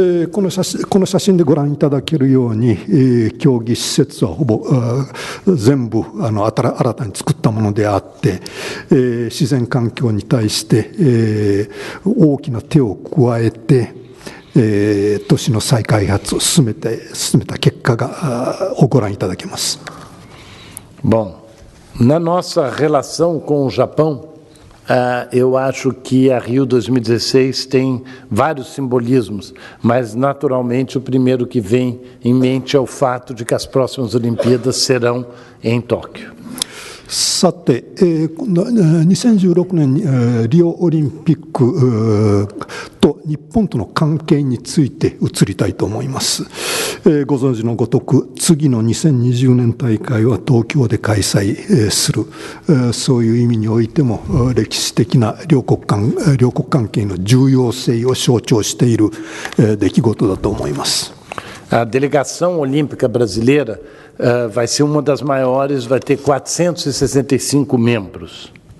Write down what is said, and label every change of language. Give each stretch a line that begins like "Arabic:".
Japanese: この写真でご覧いただけるように、競技施設はほぼ全部新たに作ったものであって、自然環境に対して、大きな手を加えて、都市の再開発を進めた結果をご覧いただけます。
Portuguese: Bom, na nossa relação com o Japão, eu acho que a Rio 2016 tem vários simbolismos, mas naturalmente o primeiro que vem em mente é o fato de que as próximas Olimpíadas serão em Tóquio.
Japanese: さて、2016年リオオリンピックと日本との関係について移りたいと思います。ご存知のごとく、次の2020年大会は東京で開催する、そういう意味においても歴史的な両国関係の重要性を象徴している出来事だと思います。
Portuguese: A delegação olímpica brasileira vai ser uma das maiores, vai ter 465 membros.